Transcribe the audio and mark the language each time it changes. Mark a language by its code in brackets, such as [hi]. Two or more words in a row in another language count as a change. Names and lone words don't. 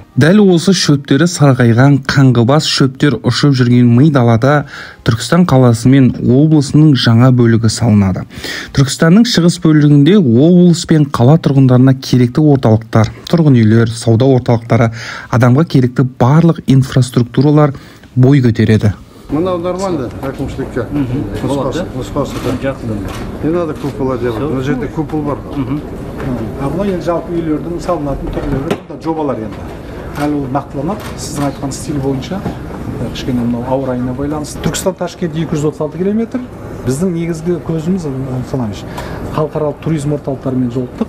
[kk] Дәл осы шөптері сарғайған қаңғыбас шөптер ұшып жүрген ми далада Түркістан қаласы мен облысының жаңа бөлігі салынады. Түркістанның шығыс бөлігінде облыс пен қала тұрғындарына керекті орталықтар, тұрғын үйлер, сауда орталықтары, адамға керекті барлық инфраструктуралар бой көтереді. Мынау нормально әкімшілікке. Нұсқасы. [ru] Не надо купола делать. [kk] Мына жерде купол бар. Бұл енді жалпы үйлердің салынатын түрлері жобалар енді. Әлі ол нақтыланады. Сіздің айтқан стиль бойынша кішкене мынау ауа райына байланысты. Түркістан-Ташкент 236 км. Біздің негізгі көзіміз халықаралық туризм орталықтарымен жолықтық.